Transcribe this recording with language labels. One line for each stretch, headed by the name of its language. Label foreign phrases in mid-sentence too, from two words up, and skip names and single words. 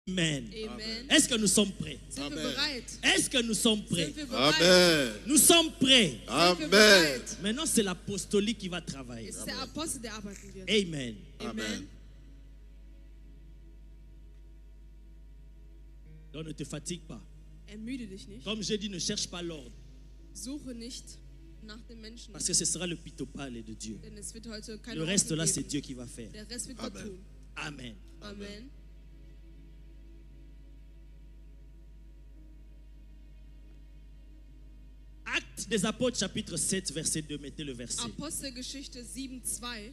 French: Amen. Amen. Est-ce que nous sommes prêts?
German: Sind wir bereit?
French: Est-ce que nous sommes prêts?
German: Sind wir bereit?
French: Amen. Nous sommes prêts.
German: Sind wir Amen. bereit?
French: Maintenant, c'est l'apostolique qui va travailler.
German: Es ist der Apostel, der arbeiten wird. Amen. Amen.
French: Donc ne te fatigue pas.
German: Ermüde dich nicht.
French: Comme j'ai dit, ne cherche pas l'ordre.
German: Suche nicht nach den Menschen.
French: Parce que ce sera le pitopale de Dieu.
German: Denn es wird heute keine
French: Le reste là,
German: Ordnung
French: c'est
German: geben.
French: Dieu qui va faire.
German: Der Rest wird Gott Amen. tun.
French: Amen. Amen. Actes des apôtres, chapitre 7, verset 2. Mettez le verset.
German: Apostelgeschichte 7,2.